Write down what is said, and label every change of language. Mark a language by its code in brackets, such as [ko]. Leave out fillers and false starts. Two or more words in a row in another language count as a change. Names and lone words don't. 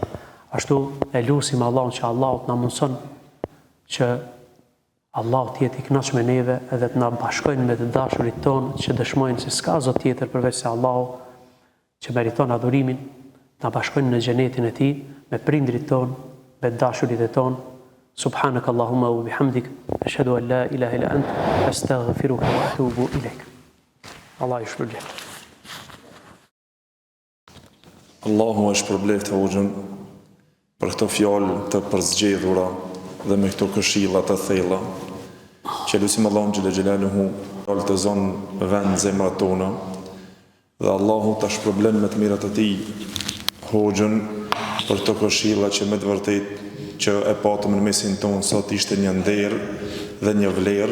[sq] Ashtu e lusim Allahun që Allahu na mundson që Allahu të jetë i kënaqur me neve edhe të na bashkojnë me të dashurit tonë që dëshmojnë se s'ka zot tjetër përveç se Allahu që meriton adhurimin, na bashkojnë në xhenetin e tij me prindrit tonë, me dashurit e tonë. [ar] سبحانك اللهم وبحمدك، أشهد أن لا إله إلا أنت، أستغفرك وأتوب إليك. [sq] Allah ju shpërblet. Allahu është shpërbleft Hoxhën për këto fjalë të përzgjedhura dhe me këto këshilla të thella. Që lutim Allahun [ar] جل جلاله [sq] të zonë vend zemrat tona dhe Allahu ta shpërblen me të mirat e tij Hoxhën për këto këshilla që me të vërtetë që e patëm në mesin tonë sot ishte një nder dhe një vlerë.